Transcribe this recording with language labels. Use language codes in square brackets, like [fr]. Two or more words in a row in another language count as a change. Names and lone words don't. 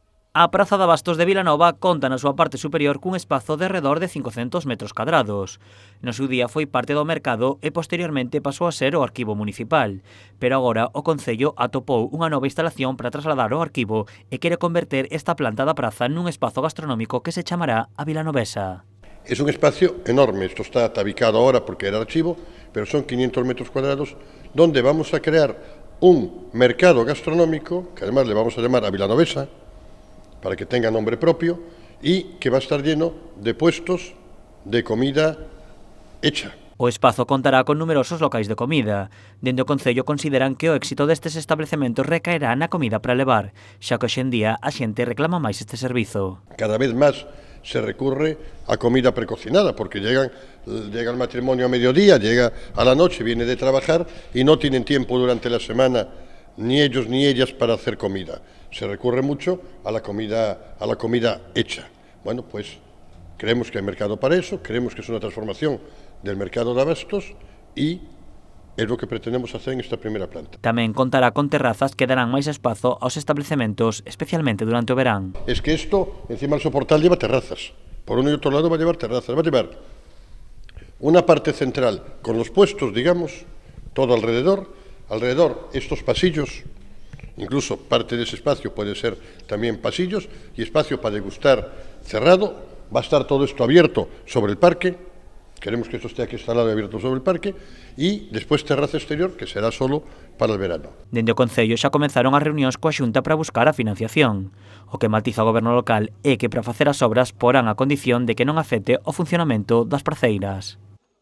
[gl] A Praza de Abastos de Vilanova conta na súa parte superior cun espazo de redor de 500 metros cadrados. No seu día foi parte do mercado e posteriormente pasou a ser o arquivo municipal, pero agora o Concello atopou unha nova instalación para trasladar o arquivo e quere converter esta planta da praza nun espazo gastronómico que se chamará a Vilanovesa. [es] Es un espacio enorme, esto está tabicado ahora porque era archivo, pero son 500 metros cuadrados donde vamos a crear un mercado gastronómico, que además le vamos a llamar a Vilanovesa, para que tenga nombre propio, y que va a estar lleno de puestos de comida hecha. [gl] O espazo contará con numerosos locais de comida. Dende o Concello consideran que o éxito destes establecementos recaerá na comida para levar, xa que hoxe en día a xente reclama máis este servizo. [es] Cada vez más se recurre a comida precocinada, porque llega el matrimonio a mediodía, llega a la noche, viene de trabajar y no tienen tiempo durante la semana, ni ellos ni ellas, para hacer comida. Se recurre mucho a la comida hecha. Bueno, pues creemos que hay mercado para eso, creemos que es una transformación del mercado de abastos y es lo que pretendemos hacer en esta primera planta. [gl] Tamén contará con terrazas que darán máis espazo aos establecementos, especialmente durante o verán. [es] Es que esto, encima del soportal, lleva terrazas. Por uno y otro lado va a llevar terrazas, va a llevar una parte central con los puestos, digamos, todo alrededor estos pasillos. Incluso parte de ese espacio puede ser también pasillos y espacio para degustar cerrado. Va a estar todo esto abierto sobre el parque. Queremos que esto esté aquí instalado y abierto sobre el parque. Y después terraza exterior, que será solo para el verano. [gl] Dende o Concello xa comenzaron as reunións coa Xunta para buscar a financiación. O que matiza o goberno local é que para facer as obras porán a condición de que non afecte o funcionamento das parceiras.